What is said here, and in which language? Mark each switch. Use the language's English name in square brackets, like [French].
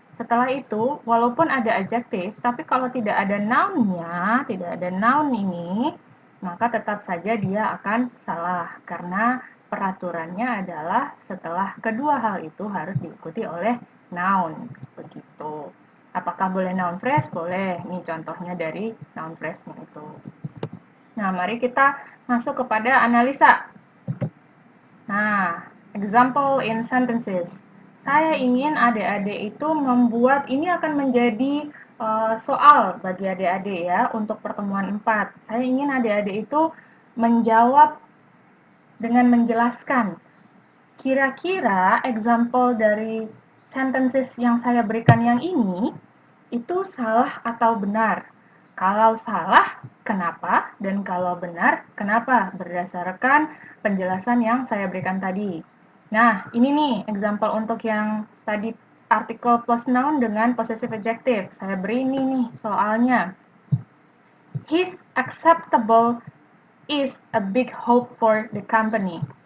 [Indonesian] Setelah itu, walaupun ada adjektif, tapi kalau tidak ada noun-nya, tidak ada noun ini, maka tetap saja dia akan salah. Karena peraturannya adalah setelah kedua hal itu harus diikuti oleh noun. Begitu. Apakah boleh noun phrase? Boleh. Ini contohnya dari noun phrase-nya itu. Nah, mari kita masuk kepada analisa. [English] Nah, example in sentences. [Indonesian] Saya ingin adik-adik itu membuat, ini akan menjadi soal bagi adik-adik ya untuk pertemuan 4. Saya ingin adik-adik itu menjawab dengan menjelaskan. Kira-kira example dari sentences yang saya berikan yang ini, itu salah atau benar? Kalau salah, kenapa? Dan kalau benar, kenapa? Berdasarkan penjelasan yang saya berikan tadi. Nah, ini nih example untuk yang tadi artikel plus noun dengan possessive adjective. Saya beri ini nih soalnya. [English] His acceptable is a big hope for the company.